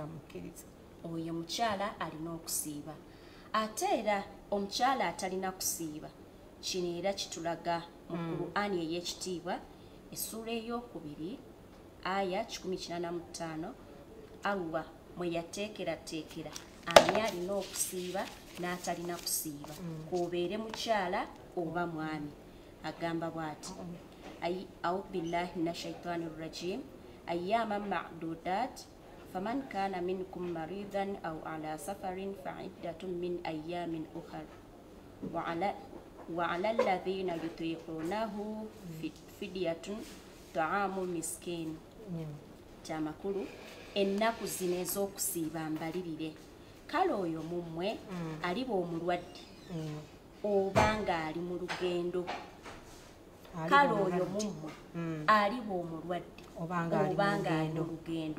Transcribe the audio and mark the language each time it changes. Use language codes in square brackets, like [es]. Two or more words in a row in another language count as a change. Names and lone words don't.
[lg] Oyo mukyala alina okusiiba. Ate era omukyala atalina kusiiba, kino era kitulaga mu Qur'ani ey'ekitiibwa essula ey'okubiri aya 185 Allah mwe yateekerateekera ani alina okusiiba n'atalina kusiiba k'obeere mukyala oba mwami. Agamba bw'ati [ar] أعوذ بالله من الشيطان الرجيم أياما معدودات فمن كان منكم مريضا أو على سفر فعدة من أيام أخر وعلى الذين يطيقونه فدية طعام مسكين. [lg] Kyamakulu ennaku zino ez'okusiiba mbalirire. Kale oyo mummwe aliba omulwadde oba nga ali mu lugendo. Kale oyo mummwe aliba omulwadde oba nga ali mu lugendo.